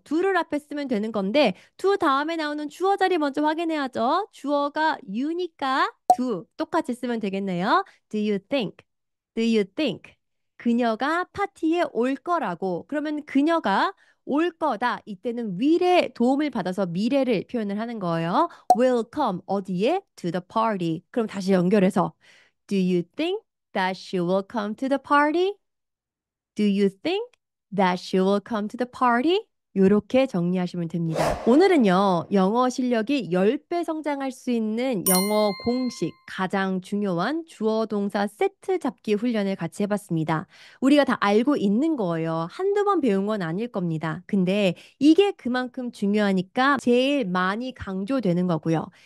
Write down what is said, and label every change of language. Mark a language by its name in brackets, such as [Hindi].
[Korean] do를 앞에 쓰면 되는 건데 do 다음에 나오는 주어 자리 먼저 확인해야죠. 주어가 you니까 do 똑같이 쓰면 되겠네요. [English] Do you think? Do you think? [Korean] 그녀가 파티에 올 거라고. 그러면 그녀가 올 거다. 이때는 will의 도움을 받아서 미래를 표현을 하는 거예요. [English] will come [Korean] 어디에? [English] To the party. [Korean] 그럼 다시 연결해서 [English] Do you think that she will come to the party? Do you think that she will come to the party? [Korean] 이렇게 정리하시면 됩니다. 오늘은요, 영어 실력이 10배 성장할 수 있는 영어 공식, 가장 중요한 주어 동사 세트 잡기 훈련을 같이 해봤습니다. 우리가 다 알고 있는 거예요. 한두 번 배운 건 아닐 겁니다. 근데 이게 그만큼 중요하니까 제일 많이 강조되는 거고요.